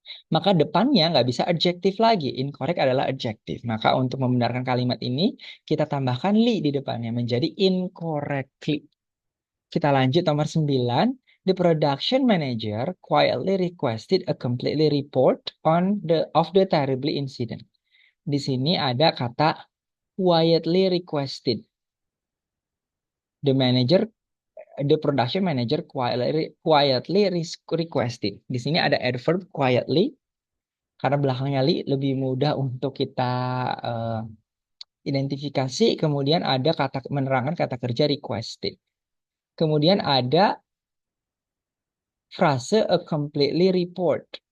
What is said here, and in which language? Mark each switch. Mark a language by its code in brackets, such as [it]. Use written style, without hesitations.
[id] Maka depannya nggak bisa adjektif lagi. Incorrect adalah adjektif. Maka untuk membenarkan kalimat ini, kita tambahkan li di depannya menjadi incorrectly. Kita lanjut nomor 9. [en] The production manager quietly requested a completely report on the terribly incident. [id] Di sini ada kata [en] quietly requested. The manager, the production manager quietly requested. [id] Di sini ada adverb quietly karena belakangnya li lebih mudah untuk kita eh, identifikasi. Kemudian ada kata menerangkan kata kerja requested. Kemudian ada frase [en] a completely report.